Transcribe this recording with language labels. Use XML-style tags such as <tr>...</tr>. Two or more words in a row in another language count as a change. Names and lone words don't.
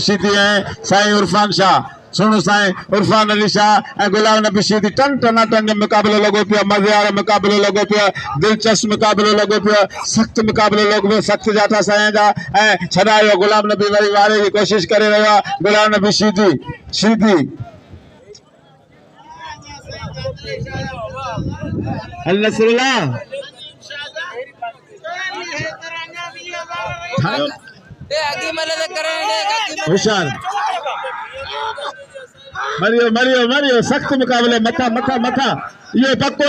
<sd>सिद्दी है साईं इरफान शाह सुनो साईं इरफान अली शाह ए गुलाम नबी सिद्दी टन मुकाबलो लगो पिया मजे वाला मुकाबलो लगो पिया दिलचस्प मुकाबलो लगो पिया सख्त मुकाबलो लगो पिया सख्त जाता साईं जा ए छडायो गुलाम नबी वरी वारे की कोशिश करे रहा गुलाम नबी सिद्दी अल्लाह होशियार मरियो सख्त मुकाबले मथा ये पक्को</sd>